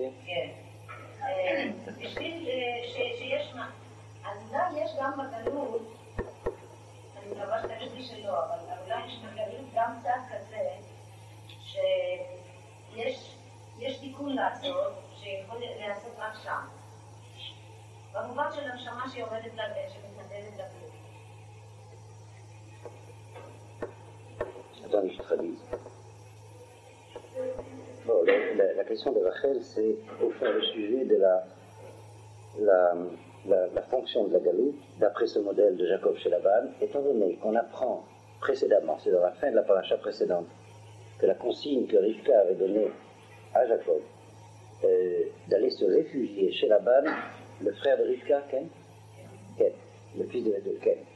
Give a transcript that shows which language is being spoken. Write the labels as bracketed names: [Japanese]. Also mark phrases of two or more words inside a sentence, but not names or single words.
[Hebrew] בשביל שיש מה, אז אולי יש גם בגלות, אני מקווה שתגיד לי שלא, אבל אולי יש בגלות גם צד כזה, שיש תיקון לעשות, שיכול לעשות רק שם. במובן של הנשמה שיורדת לגלות, שמתנדלת לגלות. [French] Attends, je traduis. Bon, la question de Rachel, c'est au fond le sujet de la fonction de la galoute, d'après ce modèle de Jacob chez Laban, étant donné qu'on apprend précédemment, c'est dans la fin de la paracha précédente, que la consigne que Rivka avait donnée à Jacob d'aller se réfugier chez Laban, le frère de Rivka, Ken, le fils de Ken,